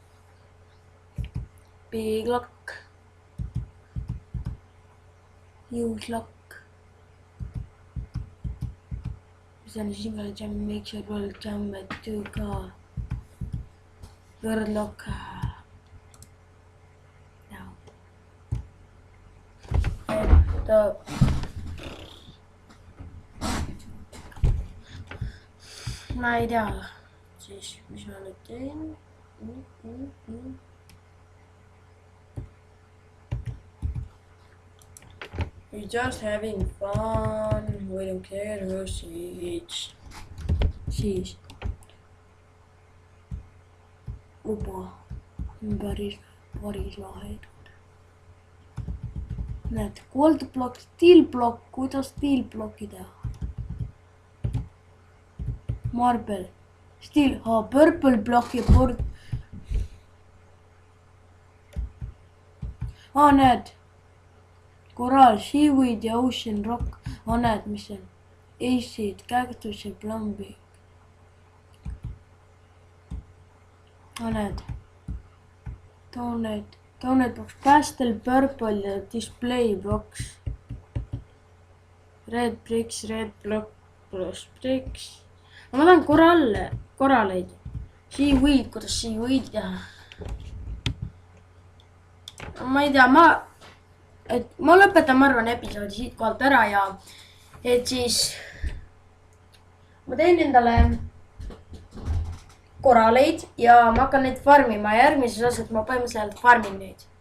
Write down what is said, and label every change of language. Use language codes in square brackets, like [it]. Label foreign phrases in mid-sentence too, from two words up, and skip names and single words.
[en] Big lock. Huge lock. [et] Mis on [en] single jam, make sure world jam at 2K. World lock. Now. [et] And ma ei tea siis, mis ma nüüd teen. [en] We're just having fun. We don't care who sees. [et] Opa, päris lahedad. Näed, [en] gold block, steel block, [et] kuidas [en] steel blocki [et] teha? [en] Marble, steel, purple block [et] ja näed. [en] Coral, seaweed ja ocean rock. [et] Näed, mis on? [en] Acid, cactus ja plumbing. [et] Näed. [en] Donate box, pastel, purple ja display box. Red bricks, red block plus bricks. [et] Ma tahan koraleid. Seaweed, kuidas seaweed teha? Ma ei tea, ma lõpetan, ma arvan, episoodi siit kohalt ära ja et siis ma teen endale koraleid ja ma hakkan neid farmima ja järgmises osas ma põhimõtteliselt farmin neid.